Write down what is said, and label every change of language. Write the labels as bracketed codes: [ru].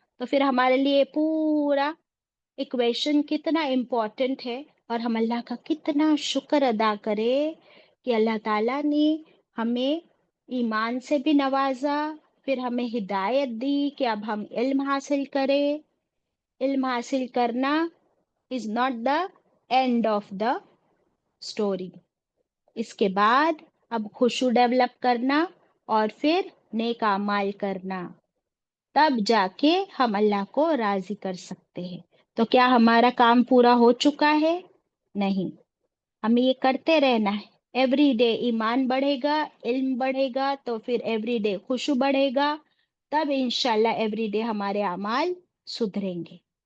[ur] تو پھر ہمارے لیے پورا ایکویشن کتنا امپورٹنٹ ہے، اور ہم اللہ کا کتنا شکر ادا کرے کہ اللہ تعالیٰ نے ہمیں ایمان سے بھی نوازا، پھر ہمیں ہدایت دی کہ اب ہم علم حاصل کریں. علم حاصل کرنا [en] Is not the end of the story. [ur] اس کے بعد اب خوشو ڈیولپ کرنا اور پھر نیک اعمال کرنا، تب جا کے ہم اللہ کو راضی کر سکتے ہیں. تو کیا ہمارا کام پورا ہو چکا ہے؟ نہیں. ہمیں یہ کرتے رہنا ہے. ایوری ڈے ایمان بڑھے گا، علم بڑھے گا، تو پھر ایوری ڈے خوشو بڑھے گا، تب انشاءاللہ ایوری ڈے ہمارے اعمال سدھریں گے.